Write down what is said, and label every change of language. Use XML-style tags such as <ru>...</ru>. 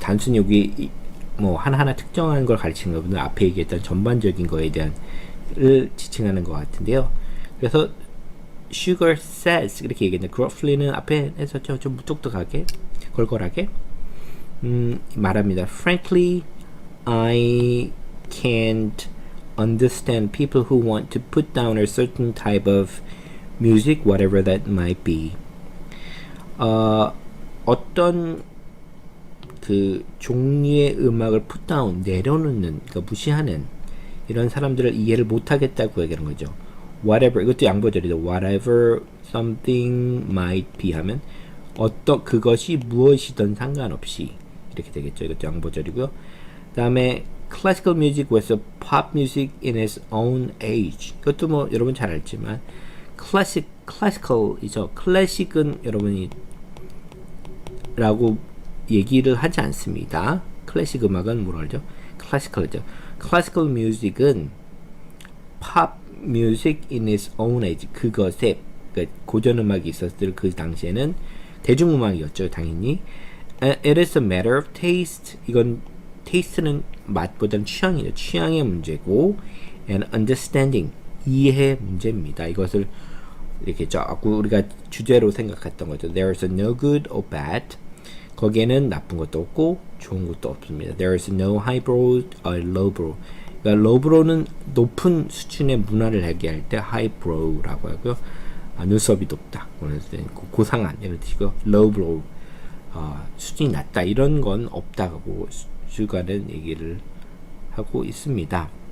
<ko>단순히 여기 뭐 하나하나 특정한 걸 가르치는 것보다 앞에 얘기했던 전반적인 거에 대한 을 지칭하는 것 같은데요. 그래서 Sugar says 이렇게 얘기했는데 gruffly는 앞에 했었죠. 좀 무뚝뚝하게 걸걸하게 말합니다.</ko> <en>Frankly, I can't understand people who want to put down a certain type of music, whatever that might be.</en> <ko>어떤 그 종류의 음악을 put down 내려놓는, 그러니까 무시하는 이런 사람들을 이해를 못하겠다고 얘기하는 거죠. Whatever 이것도 양보절이죠.</ko> <en>Whatever something might be</en> <ko>하면 어떤 그것이 무엇이든 상관없이 이렇게 되겠죠. 이것도 양보절이고요. 그 다음에</ko> <en>classical music was a pop music in its own age.</en> <ko>이것도 뭐 여러분 잘 알지만 classical이죠. 클래식은 여러분이 라고 얘기를 하지 않습니다. 클래식 음악은 뭐라 그러죠? classical이죠.</ko> <en>classical music은 pop music in its own age.</en> <ko>그것에 그러니까 고전 음악이 있었을 그 당시에는 대중음악이었죠, 당연히.</ko> <en>It is a matter of taste.</en> <ko>이건 taste는 맛보다는 취향이죠. 취향의 문제고,</ko> <en>and understanding</en> <ko>이해 문제입니다. 이것을 이렇게 자꾸 우리가 주제로 생각했던 거죠.</ko> <en>There is no good or bad.</en> <ko>거기에는 나쁜 것도 없고 좋은 것도 없습니다.</ko> <en>There is no highbrow or lowbrow.</en> <ko>그러니까 lowbrow는 높은 수준의 문화를 얘기할 때 highbrow라고 하고요. 눈썹이 높다, 고상한 이런 뜻이고, lowbrow 수준이 낮다 이런 건 없다고 슈가는 얘기를 하고 있습니다.</ko>